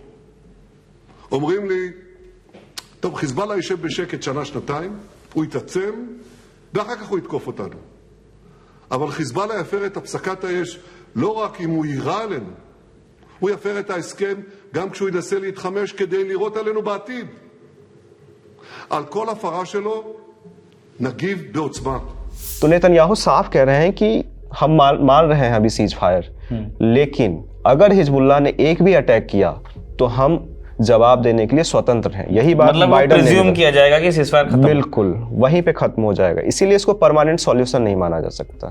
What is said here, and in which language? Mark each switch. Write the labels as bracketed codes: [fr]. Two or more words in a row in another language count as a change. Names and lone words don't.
[he] אומרים לי, טוב, חיזבאללה יישב בשקט שנה-שנתיים, הוא יתעצם, ואחר כך הוא יתקוף אותנו. אבל חיזבאללה יפר את הפסקת האש לא רק אם הוא יירה עלינו, הוא יפר את ההסכם גם כשהוא ינסה להתחמש כדי לירות עלינו בעתיד. על כל הפרה שלו נגיב בעוצמה. [hi] तो नेतन्याहू साफ कह रहे हैं कि हम मान रहे हैं अभी [en] cease fire, [hi] लेकिन अगर हिजबुल्लाह ने एक भी अटैक किया तो हम जवाब देने के लिए स्वतंत्र हैं। यही बात मतलब बाइडेन ने प्रिज्यूम किया जाएगा कि सीजफायर खत्म, बिल्कुल वहीं पे खत्म हो जाएगा, इसीलिए इसको [en] permanent solution [hi] नहीं माना जा सकता।